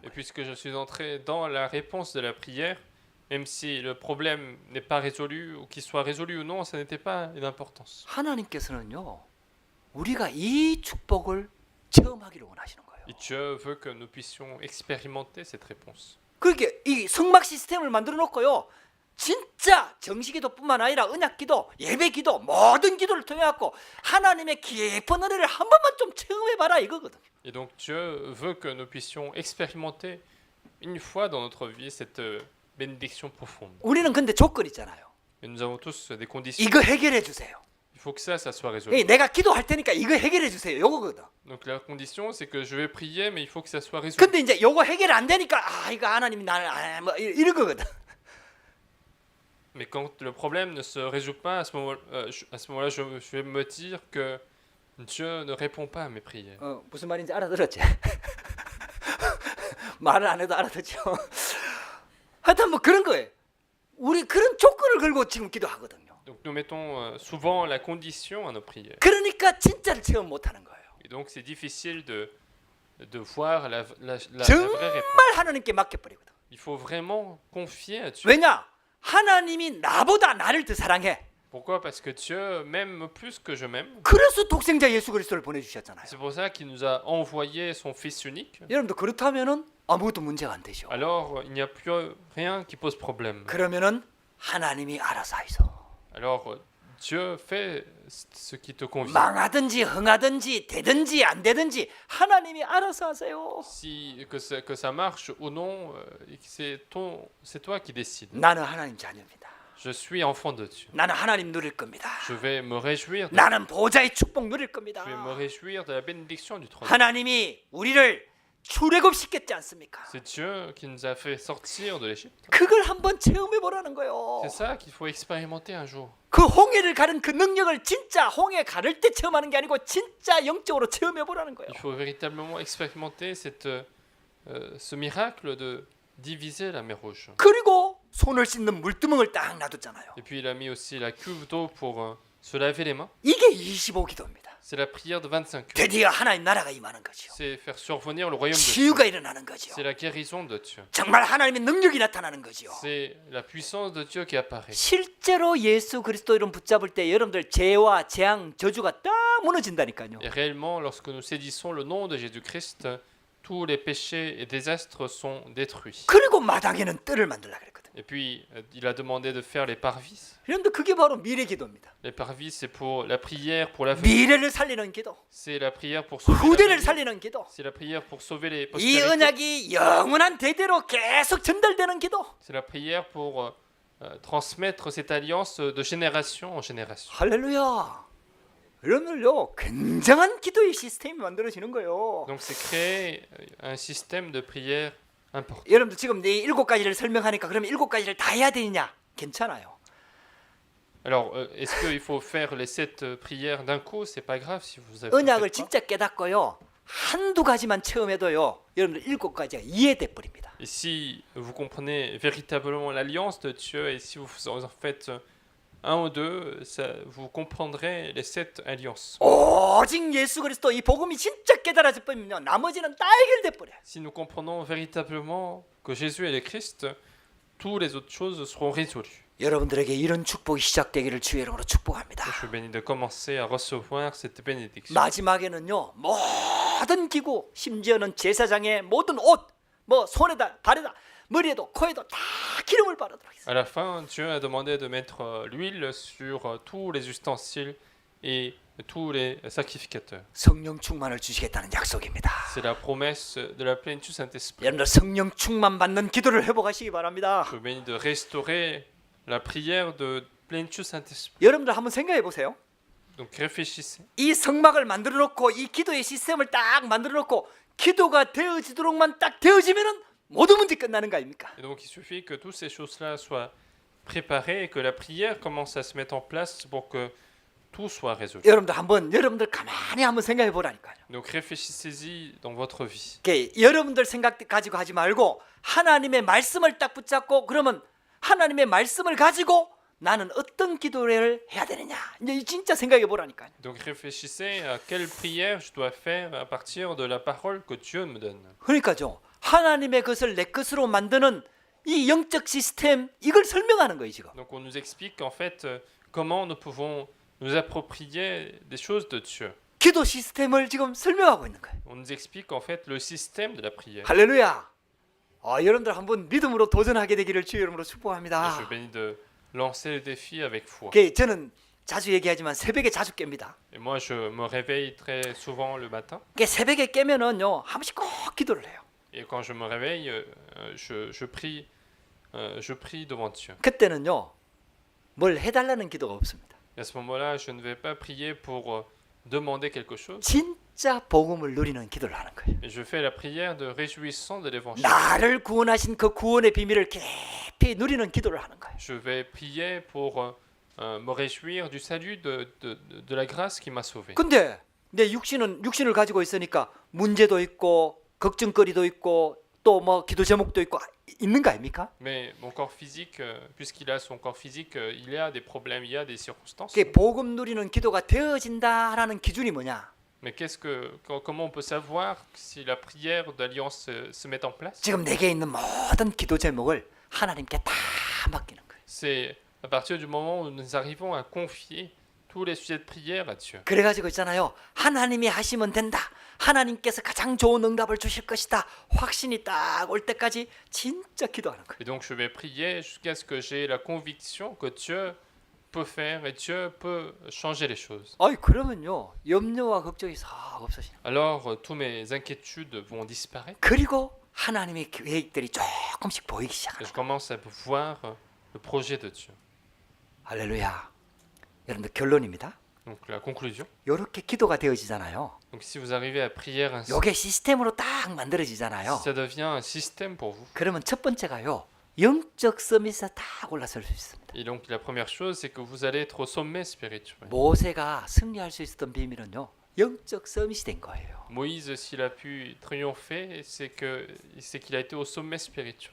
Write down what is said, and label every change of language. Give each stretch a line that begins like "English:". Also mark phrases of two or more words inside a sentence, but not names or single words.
French: et
Korean: 거예요.
French: puisque je suis entré dans la réponse de la prière, même si le problème n'est pas résolu, ou qu'il soit résolu ou non, ça n'était pas une importance.
Korean: 하나님께서는요. 우리가 이 축복을 체험하기를 원하시는 거예요.
French: Et Dieu veut que nous puissions expérimenter cette réponse.
Korean: 그렇게 이 성막 시스템을 만들어 놓고요. 진짜 정식기도뿐만 아니라 언약기도, 예배기도 모든 기도를 통해 갖고 하나님의 깊은 은혜를 한 번만 좀 체험해 봐라 이거거든요.
French: Et donc Dieu veut que nous puissions expérimenter une fois dans notre vie cette bénédiction profonde.
Korean: 우리는 근데 조건 있잖아요.
French: Et nous avons tous des conditions.
Korean: 이거 해결해 주세요.
French: Il faut que ça soit résolu.
Korean: 내가 기도할 테니까 이거 해결해 주세요. 요거거든.
French: Donc la condition, c'est que je vais prier, mais il faut que ça soit résolu.
Korean: 근데 이제 요거 해결 안 되니까 이거 하나님이 나를 뭐 이런 거거든.
French: Mais quand le problème ne se résout pas, à ce moment-là, je vais me dire que Dieu ne répond pas à mes prières.
Korean: 무슨 말인지 알아들었지? 말을 안 해도 알아듣죠. 하여튼 뭐 그런 거예요. 우리 그런 조건을 걸고 지금 기도하거든요.
French: Donc nous mettons souvent la condition à nos prières.
Korean: 그러니까 진짜를 체험 못하는 거예요.
French: Et donc c'est difficile de voir la vraie
Korean: 정말
French: réponse.
Korean: 하나님께 맡겨버리거든.
French: Il faut vraiment confier à Dieu.
Korean: 왜냐? 하나님이 나보다 나를 더 사랑해.
French: Pourquoi? Parce que Dieu m'aime plus que je m'aime.
Korean: 그래서 독생자 예수 그리스도를 보내주셨잖아요.
French: C'est pour ça qu'il nous a envoyé son Fils unique.
Korean: 여러분도 그렇다면은 아무것도 문제가 안 되죠.
French: Alors il n'y a plus rien qui pose problème.
Korean: 그러면은 하나님이 알아서 하이소.
French: Alors Dieu fait ce qui te convient.
Korean: 망하든지 흥하든지 되든지 안 되든지 하나님이 알아서 하세요.
French: Si que ça marche ou non, c'est toi qui décides.
Korean: 나는 하나님 자녀입니다.
French: Je suis enfant de Dieu.
Korean: 나는 하나님 누릴 겁니다.
French: Je vais me réjouir.
Korean: 나는 보좌의 축복 누릴 겁니다.
French: Je vais me réjouir de la bénédiction du trône.
Korean: 하나님이 우리를 출애굽시켰지 않습니까?
French: C'est Dieu qui nous a fait sortir de l'Égypte.
Korean: 그걸 한번 체험해 보라는 거예요.
French: C'est ça qu'il faut expérimenter un jour.
Korean: 그 홍해를 가른 그 능력을 진짜 홍해 가를 때 체험하는 게 아니고 진짜 영적으로 체험해 보라는 거예요.
French: Il faut véritablement expérimenter ce miracle de diviser la mer Rouge.
Korean: 그리고 손을 씻는 물두멍을 딱 놔뒀잖아요.
French: Et puis il a mis aussi la cuve d'eau pour se laver les mains.
Korean: 이게 25기도입니다.
French: C'est la prière de 25 heures.
Korean: 드디어 하나님 나라가 임하는 거죠.
French: C'est faire survenir le royaume de Dieu.
Korean: 치유가 일어나는 거죠.
French: C'est la guérison de Dieu.
Korean: 정말 하나님의 능력이 나타나는 거죠.
French: C'est la puissance de Dieu qui apparaît.
Korean: 실제로 예수 그리스도 이름 붙잡을 때 여러분들 죄와 재앙 저주가 딱 무너진다니까요.
French: Et réellement, lorsque nous saisissons le nom de Jésus-Christ, tous les péchés et désastres sont détruits.
Korean: 그리고 마당에는 뜰을 만들라 그랬거든.
French: Et puis, il a demandé de faire les parvis.
Korean: 여러분들 그게 바로 미래 기도입니다.
French: Les parvis, c'est pour la prière pour l'avenir.
Korean: 미래를 살리는 기도,
French: C'est la prière pour sauver
Korean: 후대를
French: l'avenir.
Korean: 살리는 기도.
French: C'est la prière pour sauver les
Korean: 이
French: postérités.
Korean: 언약이 영원한 대대로 계속 전달되는 기도.
French: C'est la prière pour transmettre cette alliance de génération en génération.
Korean: 할렐루야. 여러분들요 굉장한 기도의 시스템이 만들어지는 거예요.
French: Donc c'est créer un système de prière important.
Korean: 여러분들 지금 네 7가지를 설명하니까 그러면 7가지를 다 해야 되느냐? 괜찮아요.
French: Alors, est-ce qu'il faut faire les 7 prières d'un coup? C'est pas grave si vous avez
Korean: 언약을
French: pas.
Korean: 진짜 깨닫고요. 한두 가지만 체험해도요. 여러분들 7가지가 이해돼 버립니다.
French: Et si vous comprenez véritablement l'alliance de Dieu et si vous en faites un ou deux, vous comprendrez les 7 alliances.
Korean: 오직 예수 그리스도 이 복음이 진짜 깨달아질 뿐이면 나머지는 다 해결돼 버려.
French: Si nous comprenons véritablement que Jésus est le Christ, toutes les autres choses seront résolues.
Korean: 여러분들에게 이런 축복이 시작되기를 주의 이름으로 축복합니다.
French: Je suis béni de commencer à recevoir cette bénédiction.
Korean: 마지막에는요. 모든 기구, 심지어는 제사장의 모든 옷 뭐 손에다 발에다 머리에도 코에도 다 기름을 바르도록 했어요.
French: À la fin, Dieu a demandé de mettre l'huile sur tous les ustensiles et tous les sacrificateurs.
Korean: 성령 충만을 주시겠다는 약속입니다.
French: C'est la promesse de la plénitude du Saint-Esprit.
Korean: 여러분들 성령 충만 받는 기도를 회복하시기 바랍니다.
French: Je vous bénis de restaurer la prière de plénitude du Saint-Esprit.
Korean: 여러분들 한번 생각해 보세요.
French: Donc réfléchissez.
Korean: 이 성막을 만들어 놓고 이 기도의 시스템을 딱 만들어 놓고 기도가 되어지도록만 딱 되어지면은 모든 문제 끝나는 거 아닙니까?
French: Et donc il suffit que toutes ces choses-là soient préparées et que la prière commence à se mettre en place pour que tout soit résolu.
Korean: 여러분들 가만히 한번 생각해 보라니까요.
French: Donc réfléchissez-y dans votre vie.
Korean: 여러분들 생각 가지고 하지 말고 하나님의 말씀을 딱 붙잡고 그러면 하나님의 말씀을 가지고 나는 어떤 기도를 해야 되느냐 이제 진짜 생각해 보라니까요.
French: Donc réfléchissez à quelle prière je dois faire à partir de la parole que Dieu me donne.
Korean: 그러니까죠. 하나님의 것을 내 것으로 만드는 이 영적 시스템 이걸 설명하는 거예요 지금.
French: Donc on nous explique en fait comment nous pouvons nous approprier des choses de Dieu.
Korean: 기도 시스템을 지금 설명하고 있는 거예요.
French: On nous explique en fait le système de la prière.
Korean: 할렐루야. 여러분들 한번 믿음으로 도전하게 되기를 주의 이름으로
French: Je
Korean: 축복합니다.
French: suis béni de lancer le défi avec foi.
Korean: 저는 자주 얘기하지만 새벽에 자주 깹니다.
French: Et moi je me réveille très souvent le matin.
Korean: 새벽에 깨면은요 한 번씩 꼭 기도를 해요.
French: Et quand je me réveille, je prie devant Dieu.
Korean: 그때는요 뭘 해달라는 기도가 없습니다.
French: Et à ce moment-là, je ne vais pas prier pour demander quelque chose.
Korean: 진짜 복음을 누리는 기도를 하는 거예요.
French: Et je fais la prière de réjouissance de l'évangile.
Korean: 나를 구원하신 그 구원의 비밀을 깊이 누리는 기도를 하는 거예요.
French: Je vais prier pour me réjouir du salut de la grâce qui m'a sauvé.
Korean: 근데 내 육신을 가지고 있으니까 문제도 있고 걱정거리도 있고 또 뭐 기도 제목도 있고 있는 거 아닙니까?
French: Mais mon corps physique, puisqu'il a son corps physique, il y a des problèmes, il y a des circonstances.
Korean: 그게 복음 누리는 기도가 되어진다라는 기준이 뭐냐?
French: Mais comment on peut savoir si la prière d'alliance se met en place?
Korean: 지금 내게 있는 모든 기도 제목을 하나님께 다 맡기는 거예요.
French: C'est à partir du moment où nous arrivons à confier tous les sujets de prière à Dieu.
Korean: 그래가지고 있잖아요. 하나님이 하시면 된다. 하나님께서 가장 좋은 응답을 주실 것이다. 확신이 딱 올 때까지 진짜 기도하는 거예요.
French: Et donc je vais prier jusqu'à ce que j'ai la conviction que Dieu peut faire et Dieu peut changer les choses.
Korean: 그러면요 염려와 걱정이 싹 없어지는.
French: Alors tous mes inquiétudes vont disparaître
Korean: 그리고 하나님의 계획들이 조금씩 보이기
French: et
Korean: 시작하는
French: je
Korean: 거예요.
French: commence à voir le projet de Dieu.
Korean: 할렐루야. 여러분들 결론입니다.
French: Donc la conclusion.
Korean: 이렇게 기도가 되어지잖아요.
French: Donc si vous arrivez à prier ainsi,
Korean: 이게 시스템으로 딱
French: si
Korean: 만들어지잖아요.
French: ça devient un système pour vous.
Korean: 그러면 첫 번째가요. 영적 서밋에 딱 올라설 수 있습니다.
French: Et donc la première chose, c'est que vous allez être au sommet spirituel.
Korean: 모세가 승리할 수 있었던 비밀은요. 영적 서밋이 된 거예요.
French: Moïse, s'il a pu triompher, c'est qu'il a été au sommet spirituel.